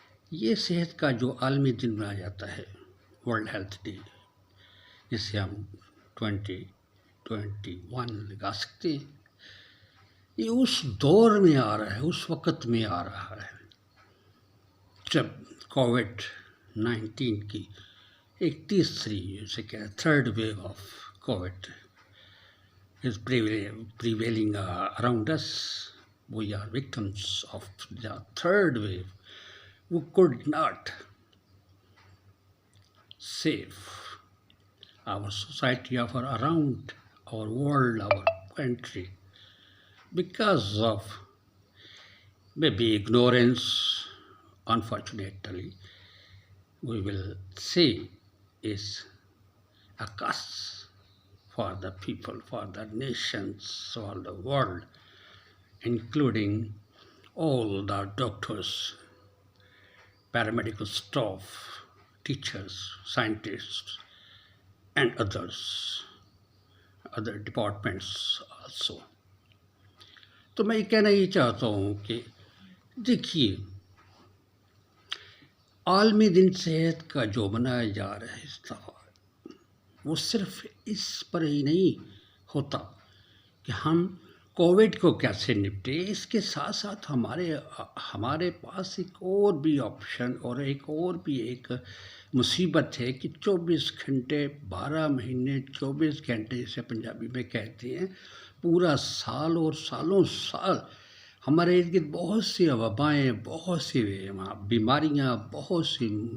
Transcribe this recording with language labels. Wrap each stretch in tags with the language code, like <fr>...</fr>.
<ur>یہ صحت کا جو عالمی دن منایا جاتا ہے، ورلڈ ہیلتھ ڈے، جسے ہم 2021 لگا سکتے ہیں، یہ اس دور میں آ رہا ہے، اس وقت میں آ رہا ہے جب کووڈ-19 کی ایک تیسری جسے کہ</ur> <en>Third wave of Covid is prevailing around us. We are victims of the third wave. We could not save our society, around our world, our country, because of maybe ignorance. Unfortunately, we will say is a curse for the people, for the nations, for the world, including all the doctors, paramedical staff, teachers, scientists, and other departments also.</en> <ur>تو میں یہ کہنا یہ چاہتا ہوں کہ دیکھیے، عالمی دن صحت کا جو منایا جا رہا ہے اس دفعہ، وہ صرف اس پر ہی نہیں ہوتا کہ ہم کووڈ کو کیسے نپٹے، اس کے ساتھ ساتھ ہمارے پاس ایک اور بھی آپشن اور ایک مصیبت ہے کہ 24 گھنٹے 12 مہینے 24 گھنٹے جسے پنجابی میں کہتے ہیں، پورا سال اور سالوں سال ہمارے ارد گرد بہت سی وبائیں، بہت سی بیماریاں، بہت سی</ur>